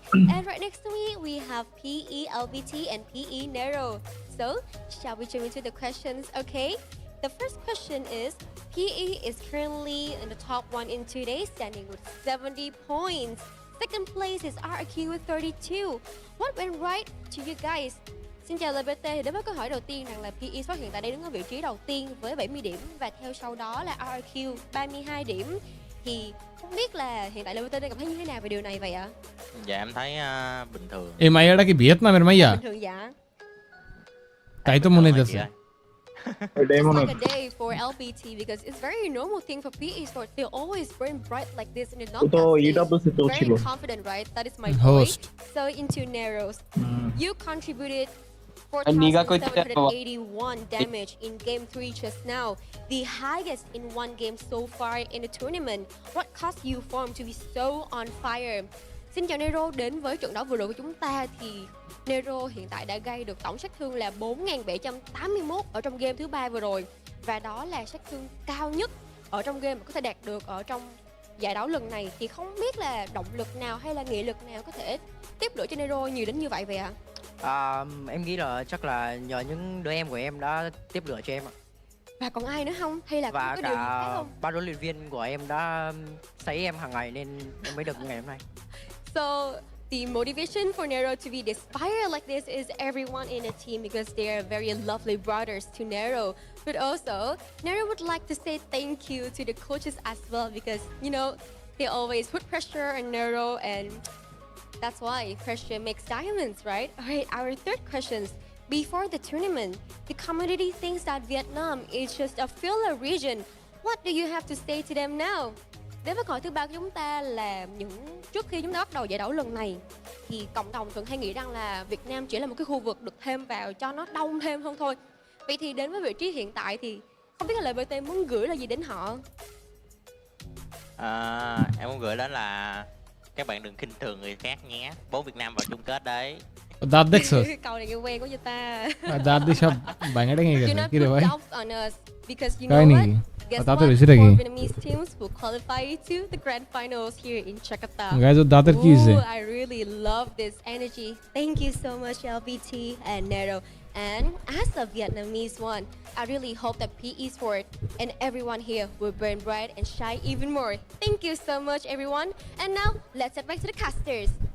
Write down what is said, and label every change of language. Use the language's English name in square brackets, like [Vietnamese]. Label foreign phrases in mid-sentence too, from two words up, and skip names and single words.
[English] And right next to me, we have PE LBT and PE Nero. So, shall we jump into the questions, okay? The first question is, PE is currently in the top 1 in today, standing with 70 points. Second place is RQ with 32. What went right to you guys? [Vietnamese] Xin chào LBT, thì đến với câu hỏi đầu tiên rằng là PE Sport hiện tại đang đứng ở vị trí đầu tiên với 70 điểm và theo sau đó là RQ 32 điểm. Thì không biết là hiện tại LBT đang cảm thấy như thế nào về điều này vậy ạ? Dạ em thấy bình thường. [Bangla] এই মাইয়াটা কি ভিয়েতনামের মাইয়া [Vietnamese] Bình thường dạ. [Bangla] তাই তো মনে হইতেছে [English] It's like a day for LBT because it's very normal thing for PE Sports. They always burn bright like this in the knockout stage. Very confident, right? That is my point. So into Narrows, you contributed 4,781 damage in game 3 just now, the highest in one game so far in the tournament. What caused you form to be so on fire? [Vietnamese] Xin chào Nero, đến với trận đấu vừa rồi của chúng ta thì Nero hiện tại đã gây được tổng sát thương là 4.781 ở trong game thứ 3 vừa rồi. Và đó là sát thương cao nhất ở trong game mà có thể đạt được ở trong giải đấu lần này. Thì không biết là động lực nào hay là nghị lực nào có thể tiếp lửa cho Nero nhiều đến như vậy vậy ạ? Em nghĩ là chắc là nhờ những đứa em của em đã tiếp lửa cho em ạ. Và còn ai nữa không? Hay là và có điều gì khác không? Ba huấn luyện viên của em đã sấy em hàng ngày nên em mới được ngày hôm nay. [English] So the motivation for Nero to be inspired like this is everyone in the team because they are very lovely brothers to Nero. But also, Nero would like to say thank you to the coaches as well because, you know, they always put pressure on Nero and that's why pressure makes diamonds, right? All right, our third question. Before the tournament, the community thinks that Vietnam is just a filler region. What do you have to say to them now? [Vietnamese] Đến với câu hỏi thứ ba của chúng ta là trước khi chúng ta bắt đầu giải đấu lần này thì cộng đồng thường hay nghĩ rằng là Việt Nam chỉ là một cái khu vực được thêm vào cho nó đông thêm hơn thôi. Vậy thì đến với vị trí hiện tại thì không biết là LBT muốn gửi là gì đến họ? Em muốn gửi đến là các bạn đừng khinh thường người khác nhé. Bố Việt Nam vào chung kết đấy. [Bangla] Daat দেখছো [Vietnamese] Câu này nghe quen của ta. [Bangla] দাঁত দিয়ে সব ভাঙাটা নিয়ে গেছে কি রে ভাই [English] Because you know what? Guess what? 4 Vietnamese teams will qualify to the grand finals here in Jakarta. Guys, [Bangla] দাঁতের কি হইছে? [English] I really love this energy. Thank you so much LBT and Nero. And as a Vietnamese one, I really hope that PE Sport and everyone here will burn bright and shine even more. Thank you so much everyone. And now, let's head back to the casters.